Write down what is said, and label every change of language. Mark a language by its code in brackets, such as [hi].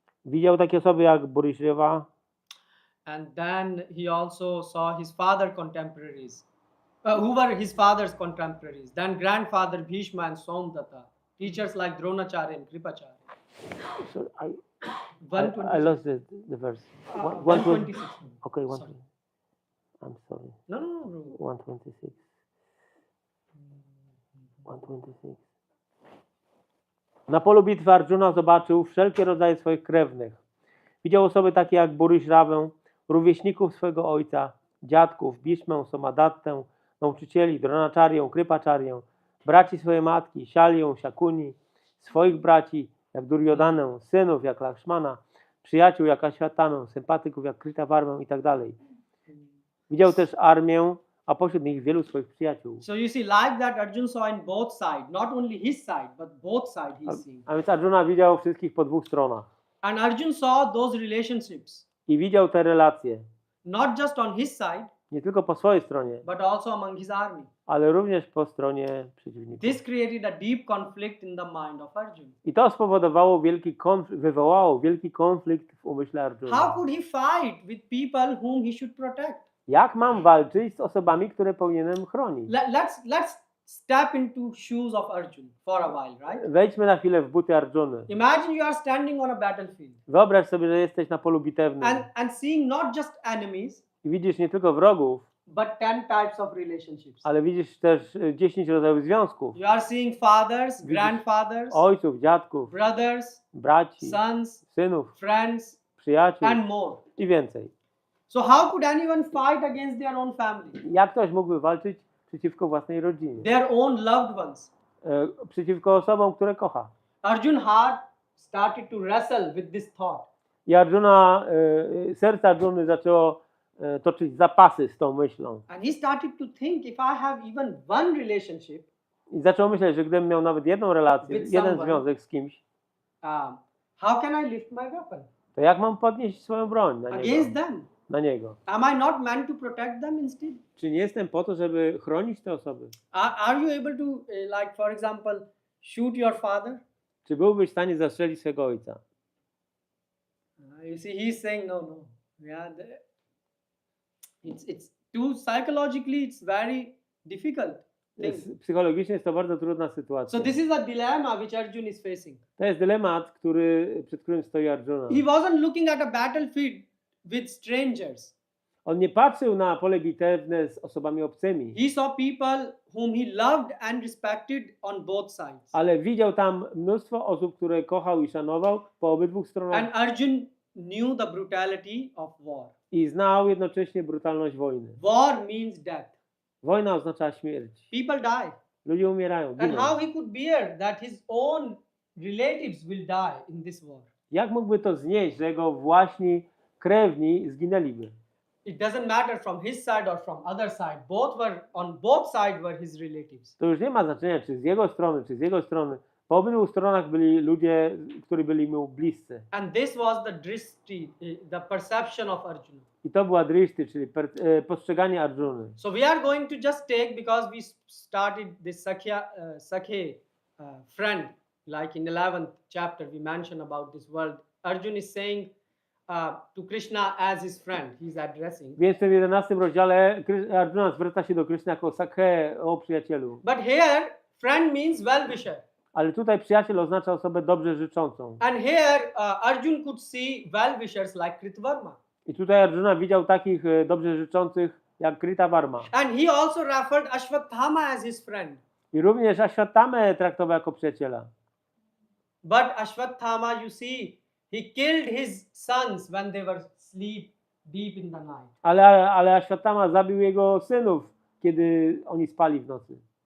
[pl] Widział takie osoby jak Bhurishriva. [en] And then he also saw his father contemporaries. Who were his father's contemporaries? Then grandfather Bhishma and Somdatta. Teachers like Dronacharya and Kripacharya. So I 126. lost the verse. 126. Okay, Sorry. I'm sorry. No. 126. 126. [pl] Na polu bitwy Arjuna zobaczył wszelkie rodzaje swoich krewnych. Widział osoby takie jak Bhurishravę, rówieśników swego ojca, dziadków, Bhishmę, Somadattę, nauczycieli, Dronacharyę, Kripacharyę, braci swojej matki, Shalię, Shakuni, swoich braci jak Duryodanę, synów jak Lakshmana, przyjaciół jak Ashwatamę, sympatyków jak Kritavarmę i tak dalej. Widział też armię, a pośród nich wielu swoich przyjaciół. [en] So you see, like that Arjun saw in both sides, not only his side, but both sides he's seeing. [pl] A więc Arjuna widział wszystkich po dwóch stronach. [en] And Arjun saw those relationships, [pl] I widział te relacje. [en] not just on his side, [pl] Nie tylko po swojej stronie, [en] but also among his army. [pl] ale również po stronie przeciwników. [en] This created a deep conflict in the mind of Arjun. [pl] I to spowodowało wywołało wielki konflikt w umyśle Arjuny. [en] How could he fight with people whom he should protect? [pl] Jak mam walczyć z osobami, które powinienem chronić? [en] Let's step into shoes of Arjuna for a while, right? [pl] Wejdźmy na chwilę w buty Arjuny. [en] Imagine you are standing on a battlefield [pl] Wyobraź sobie, że jesteś na polu bitewnym [en] and seeing not just enemies, [pl] i widzisz nie tylko wrogów, [en] but 10 types of relationships. [pl] ale widzisz też 10 rodzajów związków. [en] You are seeing fathers, grandfathers, [pl] Ojców, dziadków, [en] brothers, [pl] braci, [en] sons, [pl] synów, [en] friends, [pl] przyjaciół [en] and more. [pl] i więcej. [en] So how could anyone fight against their own family, [pl] Jak ktoś mógłby walczyć przeciwko własnej rodzinie? [en] their own loved ones? [pl] Przeciwko osobom, które kocha. [en] Arjun heart started to wrestle with this thought. [pl] I Arjuna, serce Arjuny zaczęło toczyć zapasy z tą myślą. [en] And he started to think, if I have even one relationship, [pl] I zaczął myśleć, że gdybym miał nawet jedną relację, [en] With [pl] jeden [en] someone. [pl] związek z kimś, [en] how can I lift my weapon [pl] to jak mam podnieść swoją broń na [en] against [pl] niego? [en] them? [pl] Na niego? [en] Am I not meant to protect them instead? [pl] Czy nie jestem po to, żeby chronić te osoby? [en] Are you able to, like for example, shoot your father? [pl] Czy byłbyś w stanie zastrzelić swego ojca? [en] You see, he's saying no. Yeah, it's too psychologically, it's very difficult thing. [pl] Psychologicznie jest to bardzo trudna sytuacja. [en] So this is a dilemma which Arjun is facing. [pl] To jest dylemat, przed którym stoi Arjuna. [en] He wasn't looking at a battlefield with strangers. [pl] On nie patrzył na pole bitewne z osobami obcymi, [en] He saw people whom he loved and respected on both sides. [pl] ale widział tam mnóstwo osób, które kochał i szanował po obydwu [en] And [pl] stronach [en] Arjun knew the brutality of war. [pl] i znał jednocześnie brutalność wojny. [en] War means death. [pl] Wojna oznacza śmierć. [en] People die. [pl] Ludzie umierają, [en] And [pl] giną. [en] how he could bear that his own relatives will die in this war? [pl] Jak mógłby to znieść, że jego właśnie krewni zginęliby? [en] It doesn't matter from his side or from other side. On both sides were his relatives. [pl] To już nie ma znaczenia, czy z jego strony, czy z jego strony. Po obydwu stronach byli ludzie, którzy byli mu bliscy. [en] And this was the drishti, the perception of Arjuna. [pl] I to była drishti, czyli postrzeganie Arjuny. [en] So we are going to just take, because we started this Sakhe friend, like in 11th chapter we mentioned about this world. Arjuna is saying to Krishna as his friend, he's addressing. [pl] Więc w tym 11 rozdziale Arjuna zwraca się do Kryszny jako Sakhe, o przyjacielu. [en] But here, friend means well-wisher. [pl] Ale tutaj przyjaciel oznacza osobę dobrze życzącą. [en] And here, Arjun could see well-wishers like Kritvarma. [pl] I tutaj Arjuna widział takich dobrze życzących jak Kritavarma. [en] And he also referred Ashwatthama as his friend. [pl] I również Ashwatthama traktował jako przyjaciela. [en] But Ashwatthama, you see, he killed his sons when they were asleep deep in the night. [pl] Ale Ashwatthama zabił jego synów, kiedy oni spali w nocy.